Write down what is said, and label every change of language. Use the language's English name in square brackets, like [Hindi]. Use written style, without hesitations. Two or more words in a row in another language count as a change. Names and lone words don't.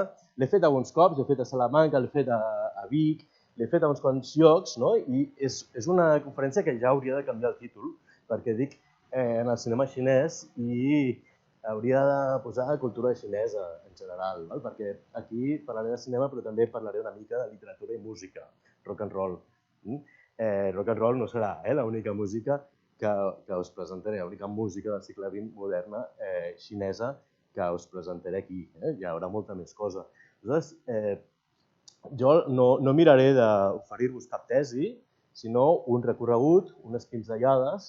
[Catalan] L'he fet alguns cops, l'he fet a Salamanca, l'he fet a Vic, l'he fet a uns quants llocs, i és una conferència que ja hauria de canviar el títol, perquè dic en el cinema xinès i hauria de posar cultura xinesa en general, perquè aquí parlaré de cinema però també parlaré una mica de literatura i música, [English] rock and roll. Rock and roll [Catalan] no serà l'única música que us presentaré, l'única música del segle XX moderna xinesa que us presentaré aquí. Hi haurà molta més cosa. Aleshores, jo no miraré d'oferir-vos cap tesi, sinó un recorregut, unes pinzellades.